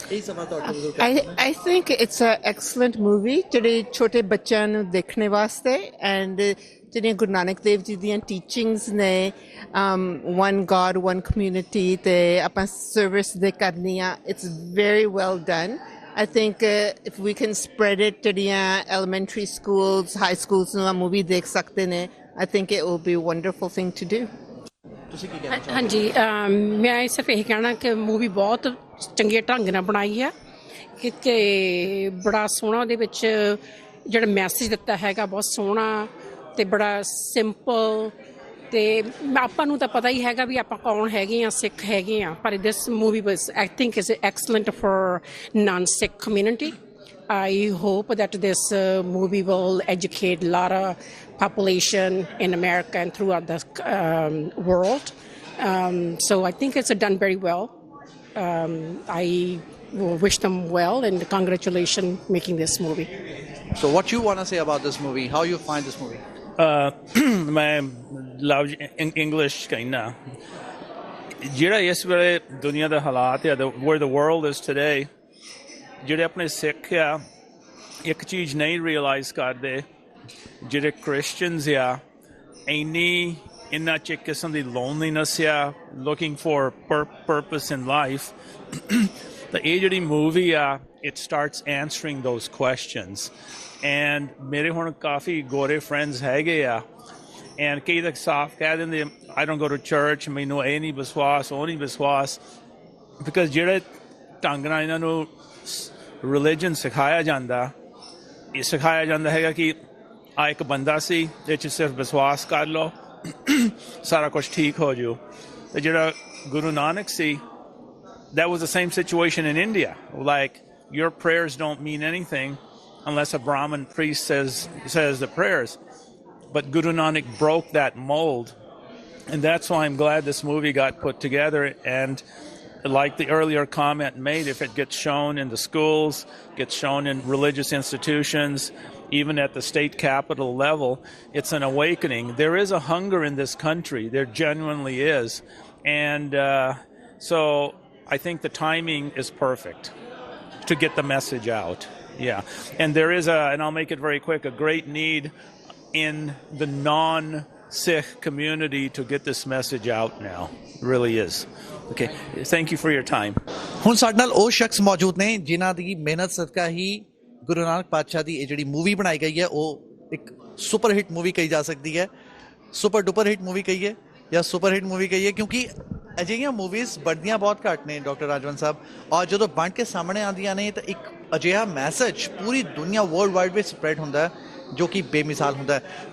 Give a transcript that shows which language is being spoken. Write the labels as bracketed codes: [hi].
[en] I think it's an excellent movie [pa] ਜਿਹੜੇ ਛੋਟੇ ਬੱਚਿਆਂ ਨੂੰ ਦੇਖਣ ਵਾਸਤੇ and ਜਿਹੜੀਆਂ ਗੁਰੂ ਨਾਨਕ ਦੇਵ ਜੀ ਦੀਆਂ ਟੀਚਿੰਗਸ ਨੇ [en] one God one community [pa] ਤੇ ਆਪਾਂ ਸਰਵਿਸ ਦੇ ਕਰਨੀ ਆ [en] it's very well done. I think if we can spread it ਜਿਹੜੀਆਂ elementary schools high schools [pa] ਨੂੰ ਆ movie ਦੇਖ ਸਕਦੇ ਨੇ [en] I think it will be a wonderful thing to do. [pa] ਹਾਂਜੀ ਮੈਂ ਸਿਰਫ ਇਹ ਕਹਿਣਾ ਕਿ ਮੂਵੀ ਬਹੁਤ ਚੰਗੇ ਢੰਗ ਨਾਲ ਬਣਾਈ ਹੈ ਕਿ ਬੜਾ ਸੋਹਣਾ ਉਹਦੇ ਵਿੱਚ ਜਿਹੜਾ ਮੈਸੇਜ ਦਿੱਤਾ ਹੈਗਾ ਬਹੁਤ ਸੋਹਣਾ ਅਤੇ ਬੜਾ ਸਿੰਪਲ ਅਤੇ ਆਪਾਂ ਨੂੰ ਤਾਂ ਪਤਾ ਹੀ ਹੈਗਾ ਵੀ ਆਪਾਂ ਕੌਣ ਹੈਗੇ ਹਾਂ ਸਿੱਖ ਹੈਗੇ ਹਾਂ ਪਰ [en] This movie was I think is excellent for non Sikh community I hope that this movie will educate a lot of population in America and throughout the world. So I think it's done very well. I wish them well and congratulations making this movie. So what you want to say about this movie? How you find this movie? [pa] ਮੈਂ ਲਵ English ਕਹਿਣਾ ਜਿਹੜਾ ਇਸ ਵੇਲੇ ਦੁਨੀਆ ਦਾ ਹਾਲਾਤ ਹੈ [en] where the world is today [pa] ਜਿਹੜੇ ਆਪਣੇ ਸਿੱਖ ਆ ਇੱਕ ਚੀਜ਼ ਨਹੀਂ ਰਿਅਲਾਈਜ਼ ਕਰਦੇ ਜਿਹੜੇ ਕ੍ਰਿਸਚਨਸ ਆ ਇੰਨੀ ਇੰਨਾ 'ਚ ਇੱਕ ਕਿਸਮ ਦੀ ਲੋਨਲੀਨੈਸ ਆ, [en] looking for purpose in life. [pa] ਤਾਂ ਇਹ ਜਿਹੜੀ ਮੂਵੀ ਆ, [en] it starts answering those questions. [pa] And ਮੇਰੇ ਹੁਣ ਕਾਫੀ ਗੋਰੇ friends ਹੈਗੇ ਆ, and ਕਈ ਤਾਂ ਸਾਫ਼ ਕਹਿ ਦਿੰਦੇ [en] I don't go to church, [pa] ਮੈਨੂੰ ਇਹ ਨਹੀਂ ਵਿਸ਼ਵਾਸ, ਉਹ ਨਹੀਂ ਵਿਸ਼ਵਾਸ, because ਜਿਹੜੇ ਢੰਗ ਨਾਲ ਇਹਨਾਂ ਨੂੰ religion ਸਿਖਾਇਆ ਜਾਂਦਾ, ਇਹ ਸਿਖਾਇਆ ਜਾਂਦਾ ਹੈਗਾ ਕਿ ਆ ਇੱਕ ਬੰਦਾ ਸੀ, ਇਹ 'ਚ ਸਿਰਫ ਵਿਸ਼ਵਾਸ ਕਰ ਲਓ, ਸਾਰਾ ਕੁਛ ਠੀਕ ਹੋ ਜਾਊ। ਤੇ ਜਿਹੜਾ ਗੁਰੂ ਨਾਨਕ ਸੀ, [en] that was the same situation in India. Like, your prayers don't mean anything unless a Brahmin priest says the prayers. But Guru Nanak broke that mold. And that's why I'm glad this movie got put together. And like the earlier comment made, if it gets shown in the schools, gets shown in religious institutions, even at the state capital level, it's an awakening. There is a hunger in this country. There genuinely is. And so I think the timing is perfect to get the message out. Yeah. And there is and I'll make it very quick, a great need in the non-Sikh community to get this message out now. It really is. Okay. Thank you for your time. [pa] ਹੁਣ ਸਾਡੇ ਨਾਲ ਉਹ ਸ਼ਖਸ ਮੌਜੂਦ ਨੇ ਜਿਨ੍ਹਾਂ ਦੀ ਮਿਹਨਤ ਸਦਕਾ ਹੀ ਗੁਰੂ ਨਾਨਕ ਪਾਤਸ਼ਾਹ ਦੀ ਇਹ ਜਿਹੜੀ ਮੂਵੀ ਬਣਾਈ ਗਈ ਹੈ, ਉਹ ਇੱਕ ਸੁਪਰ ਹਿੱਟ ਮੂਵੀ ਕਹੀ ਜਾ ਸਕਦੀ ਹੈ, ਸੁਪਰ ਡੁਪਰ ਹਿੱਟ ਮੂਵੀ ਕਹੀਏ ਜਾਂ ਸੁਪਰ ਹਿੱਟ ਮੂਵੀ ਕਹੀਏ, ਕਿਉਂਕਿ ਅਜਿਹੀਆਂ ਮੂਵੀਜ਼ ਬਣਦੀਆਂ ਬਹੁਤ ਘੱਟ ਨੇ ਡਾਕਟਰ ਰਾਜਵੰਤ ਸਾਹਿਬ, ਔਰ ਜਦੋਂ ਬਣ ਕੇ ਸਾਹਮਣੇ ਆਉਂਦੀਆਂ ਨੇ ਤਾਂ ਇੱਕ ਅਜਿਹਾ ਮੈਸੇਜ ਪੂਰੀ ਦੁਨੀਆ ਵਰਲਡ ਵਾਈਡ ਵਿੱਚ ਸਪਰੈਡ ਹੁੰਦਾ ਹੈ ਜੋ ਕਿ ਬੇਮਿਸਾਲ ਹੁੰਦਾ ਹੈ।